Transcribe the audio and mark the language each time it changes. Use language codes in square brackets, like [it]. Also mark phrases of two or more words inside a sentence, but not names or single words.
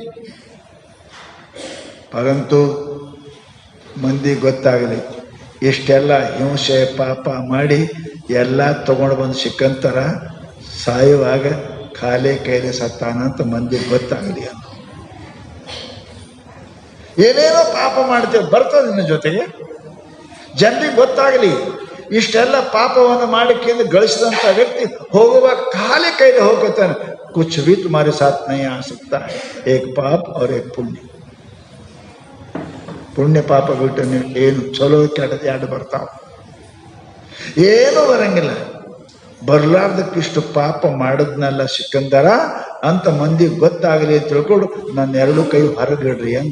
[kn] ಪರಂತು ಮಂದಿ ಗೊತ್ತಾಗಲಿ, ಇಷ್ಟೆಲ್ಲ ಹಿಂಸೆ ಪಾಪ ಮಾಡಿ ಎಲ್ಲ ತಗೊಂಡು ಬಂದು ಸಿಕ್ಕಂತರ ಸಾಯುವಾಗ ಖಾಲಿ ಕೈಲಿ ಸತ್ತಾನಂತ ಮಂದಿ ಗೊತ್ತಾಗಲಿ ಅಂತ. ಏನೇನೋ ಪಾಪ ಮಾಡ್ತೇವೆ, ಬರ್ತದೆ ನಿನ್ನ ಜೊತೆಗೆ, ಜನರಿಗೆ ಗೊತ್ತಾಗಲಿ. ಇಷ್ಟೆಲ್ಲ ಪಾಪವನ್ನು ಮಾಡಿಕೆಂದು ಗಳಿಸಿದಂಥ ವ್ಯಕ್ತಿ ಹೋಗುವಾಗ ಖಾಲಿ ಕೈಲಿ ಹೋಗ್ತಾನೆ. [hi] ಕುछ भी तुम्हारे साथ नहीं आ सकता है, एक पाप और एक पुण्य. [kn] ಪುಣ್ಯ ಪಾಪ ಬಿಟ್ಟು ನೀವು ಏನು ಚಲೋ ಕೆಟ್ಟದ್ದು 2 ಬರ್ತಾವ, ಏನೂ ಬರಂಗಿಲ್ಲ. ಬರ್ಲಾರ್ದಕ್ಕಿಷ್ಟು ಪಾಪ ಮಾಡಿದ್ನೆಲ್ಲ ಸಿಕ್ಕಂದರ ಅಂತ ಮಂದಿ ಗೊತ್ತಾಗಲಿ ಅಂತ ತಿಳ್ಕೊಂಡು ನನ್ನ 2 ಕೈ ಹೊರಗಿಡ್ರಿ ಅಂದ.